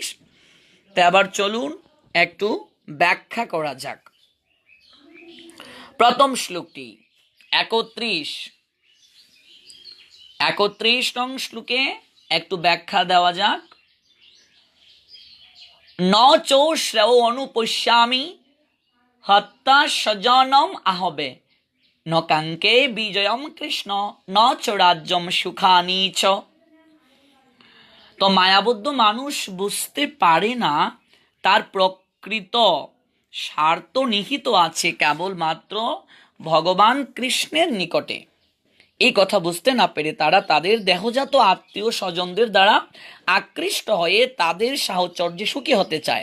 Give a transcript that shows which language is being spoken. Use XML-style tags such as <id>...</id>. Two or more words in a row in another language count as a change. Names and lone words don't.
<bn>তো আবার চলুন একটু ব্যাখ্যা করা যাক। প্রথম শ্লোকটি 31 নং শ্লোকে একটু ব্যাখ্যা দেওয়া যাক।</bn> <sa>ন চো শ্রেয় অনুপশ্যামি হত্যা স্বজনম আহবে ন কাঙ্কে বিজয়ম কৃষ্ণ ন চ রাজ্যম সুখানি চ।</sa> <bn>তো মায়াবদ্ধ মানুষ বুঝতে পারে না তার প্রকৃত স্বার্থ নিহিত আছে কেবলমাত্র ভগবান কৃষ্ণের নিকটে। এই কথা বুঝতে না পেরে তারা তাদের দেহজাত আত্মীয় স্বজনদের দ্বারা আকৃষ্ট হয়ে তাদের সাহচর্যে সুখী হতে চায়।</bn>